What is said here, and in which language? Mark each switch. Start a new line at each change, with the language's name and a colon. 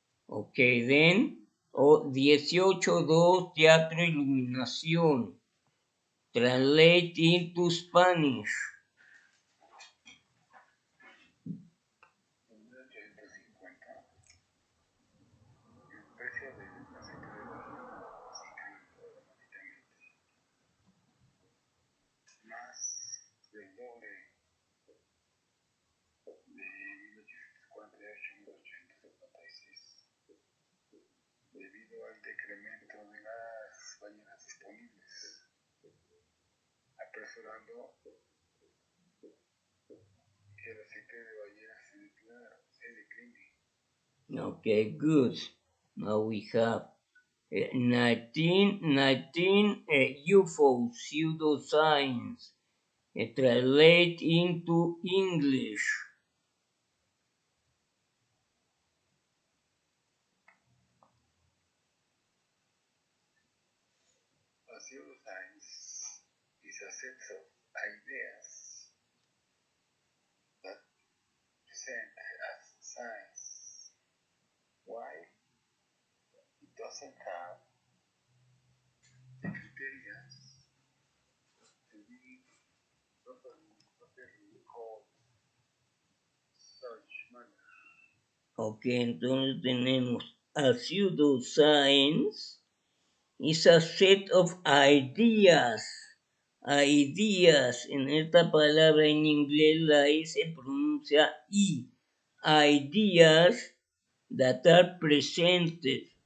English: Ok, then, 18.2,
Spanish: teatro iluminación.
English: Translate into Spanish.
Spanish: En 1850, el precio del aceite de oliva se incrementó dramáticamente, más del doble de 1848 a 1856, debido al decremento de las ballenas disponibles, apresurando que el aceite de ballena se decline.
English: Okay, good. Now we have 19 UFO pseudoscience. Translate into English. A pseudoscience is a set of ideas that present as science, while it doesn't have the criteria to be properly called such manner. Ok,
Spanish: entonces tenemos
English: a pseudoscience is a set of ideas.
Spanish: Ideas, en esta palabra en inglés la I se pronuncia I.
English: Ideas that are presented.